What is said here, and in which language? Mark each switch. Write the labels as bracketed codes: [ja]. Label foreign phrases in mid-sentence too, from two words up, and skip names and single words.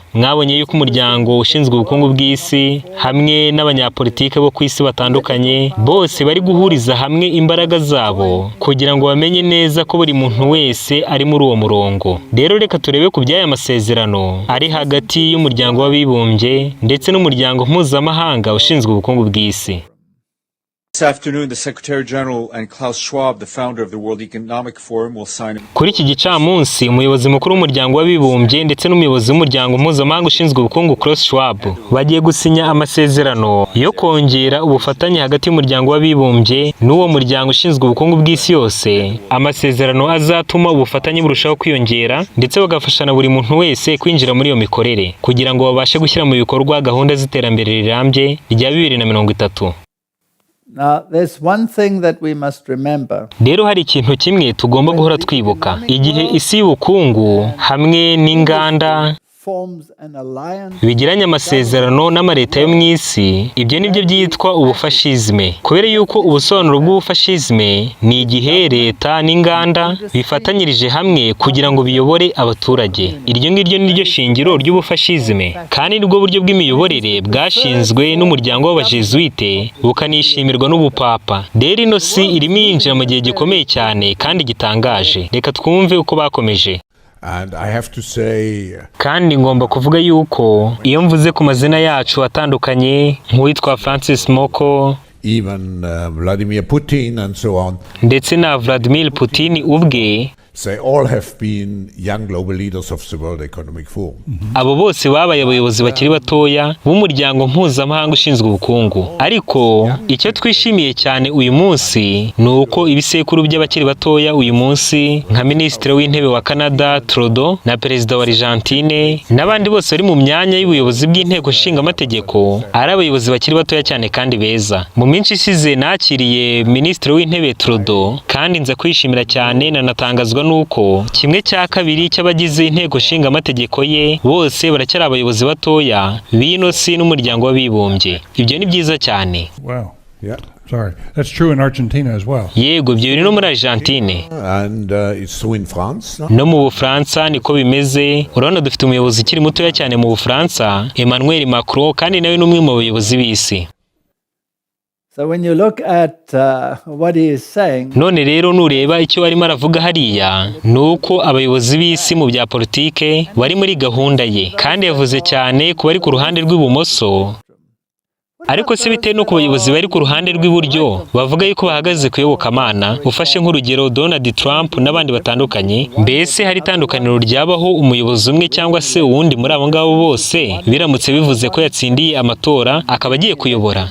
[rw] Mwabonye yuko umuryango ushinzwe ubukungu bw'isi hamwe n'abanyapolitike bo ku isi batandukanye bose bari guhuriza hamwe imbaraga zabo kugira ngo bamenye neza ko buri muntu wese ari muri uwo murongo. Rero reka turebe ku by'aya masezerano ari hagati y'umuryango w'abibumbye ndetse n'umuryango mpuzamahanga ushinzwe ubukungu bw'isi. [en] This afternoon, the Secretary General and Klaus Schwab, the founder of the World Economic Forum, will sign. [rw] Kuri iki gicamunsi umuyobozi mukuru w'umuryango w'abibumbye ndetse n'umuyobozi w'umuryango mpuzamahanga ushinzwe ubukungu Klaus Schwab bagiye gusinya amasezerano yo kongera ubufatanye hagati y'umuryango w'abibumbye n'uwo muryango ushinzwe ubukungu bw'isi yose. Amasezerano azatuma ubufatanye burushaho kwiyongera ndetse bagafashana buri muntu wese kwinjira muri iyo mikorere kugira ngo babashe gushyira mu bikorwa gahunda z'iterambere rirambye rya 2030. [en] Now, there's one thing that we must remember. [rw] Rero hari ikintu kimwe tugomba guhora twibuka. Igihe isi y'ubukungu hamwe n'inganda bigiranye amasezerano n'amareta yo mu isi, ibyo nibyo byitwa ubufashizme. Kubera yuko ubusobanuro bw'ubufashizme ni igihe leta n'inganda bifatanyirije hamwe kugira ngo biyobore abaturage. Iryo ngiryo niryo shingiro ry'ubufashizme, kandi nibwo buryo bw'imiyoborere bwashinzwe n'umuryango w'abajesuite bukanishimirwa n'ubupapa. Rero ino si irimo yinjira mu gihe gikomeye cyane kandi gitangaje. Reka twumve uko bakomeje. [en] And I have to say, [rw] kandi ngomba kuvuga yuko iyo mvuze ku mazina yacu atandukanye nk'uwitwa Francis Moko, [en] even Vladimir Putin and so on, [rw] ndetse na Vladimir Putin ubwe, [en] they all have been young global leaders of the World Economic Forum. [rw] Abo bose babaye abayobozi bakiri batoya b'umuryango mpuzamahanga ushinzwe ubukungu. Ariko icyo twishimiye cyane uyu munsi ni uko ibisekuru by'abakiri batoya uyu munsi nka Minisitiri w'Intebe wa Canada Trudeau na Perezida wa Argentine n'abandi bose bari mu myanya y'ubuyobozi bw'inteko nshinga amategeko ari abayobozi bakiri batoya cyane kandi beza. Mu minsi isize nakiriye Minisitiri w'Intebe Trudeau kandi nza kwishimira cyane nanatangazwa nuko 1/2 cy'abagize inteko nshinga amategeko ye bose baracyari abayobozi batoya b'ino si n'umuryango w'abibumbye. Ibyo ni byiza cyane. [en] Wow. Yeah. Sorry. That's true in Argentina as well. [rw] Yego, ibyo biri no muri Argentine. [en] And it's true in France. [rw] No mu Bufaransa niko bimeze. Urabona dufite umuyobozi ukiri mutoya cyane mu Bufaransa, Emmanuel Macron, kandi nawe n'umwe mu bayobozi b'isi. [en] So when you look at what he is saying, [rw] none rero nureba icyo arimo aravuga hariya nuko abayobozi b'isi mu bya politike bari muri gahunda ye, kandi yavuze cyane ku bari ku ruhande rw'ibumoso. Ariko se bitewe no ku bayobozi bari ku ruhande rw'iburyo bavuga yuko bahagaze kuyobokamana, ufashe nk'urugero Donald Trump n'abandi batandukanye, mbese hari itandukaniro ryabaho umuyobozi umwe cyangwa se uwundi muri abo ngabo bose biramutse bivuze ko yatsindiye amatora akaba agiye kuyobora?